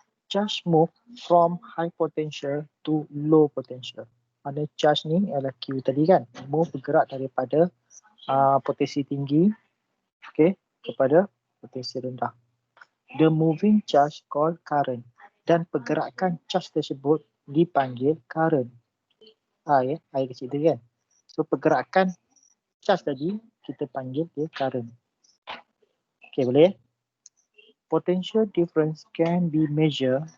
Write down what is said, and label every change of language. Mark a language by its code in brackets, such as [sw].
[en] Charge move from high potential to low potential. [ms] Mana charge ni adalah Q tadi kan. Move bergerak daripada potensi tinggi kepada potensi rendah. [en] The moving charge called current. [ms] Dan pergerakan charge tersebut dipanggil current. Air kecil tu kan. So pergerakan charge tadi kita panggil dia current. Okay, boleh? [en] Potential difference can be measured.